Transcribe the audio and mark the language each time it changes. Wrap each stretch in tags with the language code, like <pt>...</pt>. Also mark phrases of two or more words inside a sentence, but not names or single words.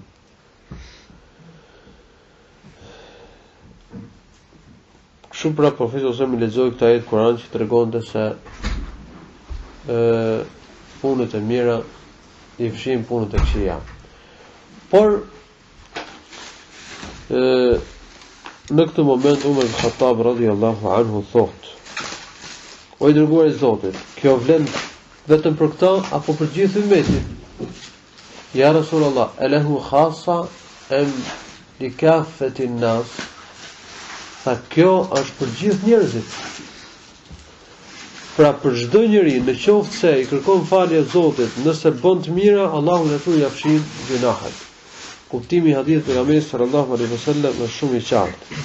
<sq>Kështu pra profeti ose më lexoi këtë ajet Kur'an që tregonte se punët e mira i fshin punët e këqija. Por në këtë moment Umar ibn Khattab</sq> <ar>رضي الله عنه</ar> <sq>thot: "O i dërguari i Zotit, kjo vlen vetëm për këtë apo për gjithë ummetin?"</sq> <ar>"يا رسول الله، أله خاصة أم لكافة الناس?"</ar> <sq>Tha, kjo është për gjithë njerëzit. Pra për çdo njeri, në qoftë se i kërkon falje Zotit, nëse bën të mira, Allahu në atë ja fshin gjunahet. Kuptimi i hadithit të pejgamberit</sq> <ar>صلى الله عليه وسلم</ar> <sq>është shumë i qartë.</sq>